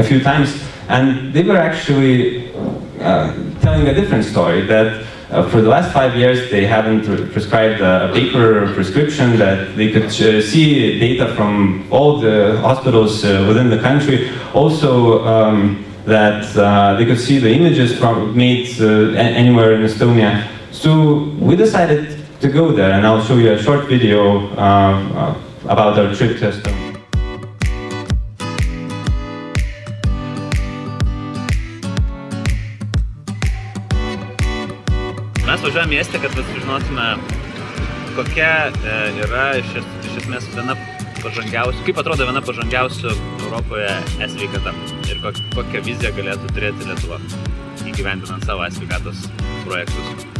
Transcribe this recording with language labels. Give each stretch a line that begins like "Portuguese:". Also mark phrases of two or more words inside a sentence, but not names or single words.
English: few times, and they were actually telling a different story, that for the last 5 years they haven't prescribed a paper prescription, that they could see data from all the hospitals within the country, also that they could see the images made anywhere in Estonia. So we decided to go there, and I'll show you a short video about our trip to Estonia.
Lithuanian: Mes važiuojame mieste, kad sužinotume, kokia yra iš esmės viena pažangiausių, kaip atrodo viena pažangiausių Europoje e-sveikata ir kokią viziją galėtų turėti Lietuva įgyvendinant savo e-sveikatos projektus.